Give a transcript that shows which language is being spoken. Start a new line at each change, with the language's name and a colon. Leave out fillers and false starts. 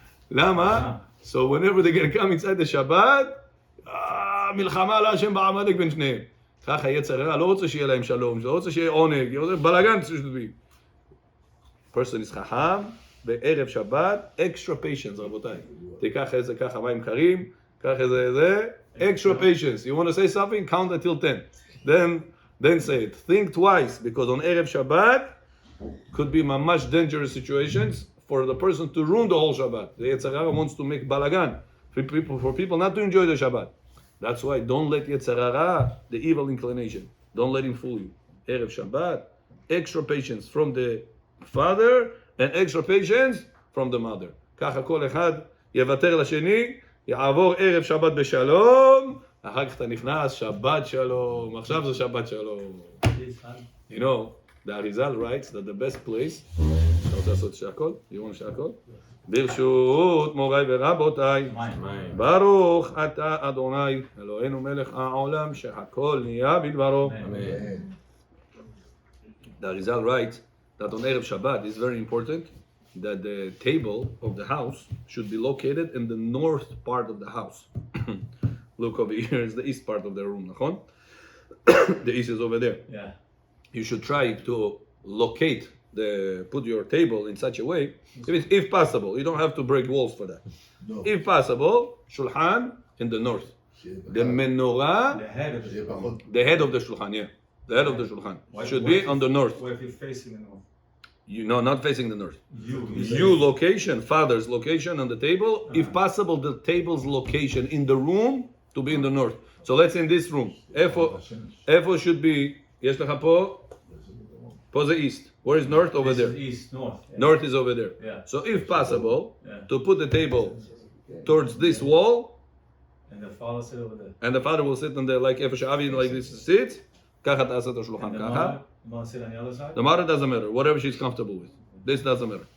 Hebrew: למה?
English: So whenever they get come inside the Shabbat,
Hebrew: מלחמה להשם בעמלק בין שניהם. ככה יצר הרע, לא רוצה שיהיה להם שלום, לא רוצה שיהיה עונג, בלגן
English: should be. Person is חכם,
Hebrew: בערב שבת,
English: extra patience, רבותיי.
Hebrew: תיקח איזה ככה מים קרים, קח איזה,
English: extra patience. You want to say something? Count until 10. Then say it. Think twice, because on Erev Shabbat could be much dangerous situations for the person to ruin the whole Shabbat. The Yetzer Hara wants to make balagan for people not to enjoy the Shabbat. That's why don't let Yetzer Hara, the evil inclination, don't let him fool you. Erev Shabbat, extra patience from the father and extra patience from the mother.
Hebrew: ככה כל אחד יוותר לשני, יעבור ערב שבת בשלום, אחר כך אתה נכנס, שבת שלום, עכשיו זה שבת שלום.
English: You know, the Arizal writes that the best place,
Hebrew: אתה רוצה לעשות שהכל?
English: You want שהכל?
Hebrew: ברשות מוריי ורבותיי, ברוך אתה אדוני, אלוהינו מלך העולם, שהכל נהיה בדברו.
English: The Arizal writes that on Erev Shabbat is very important that the table of the house should be located in the north part of the house. Look over here, is the east part of the room, נכון? The east is over there. Yeah. You should try to locate put your table in such a way, if possible. You don't have to break walls for that. No. If possible, shulchan in the north. The menorah, the head of the shulchan, yeah. The head of the shulchan should be on the north. What if you're facing the north? Not facing the north. You Location, father's location on the table. If possible, the table's location in the room to be in the north. So let's say in this room.
Hebrew: איפה
English: should be,
Hebrew: יש לך פה זה east.
English: Where is north? Over there. East, north. Yeah. North is over there. Yeah. So if possible, Yeah. to put the table towards this wall, And the father sit over there. and the father will sit on there like
Hebrew: איפה שאבי
English: like this sits,
Hebrew: ככה תעשה את השולחן,
English: And the
Hebrew: ככה.
English: mother sit on the other side? The mother doesn't matter, whatever she's comfortable with. This doesn't matter.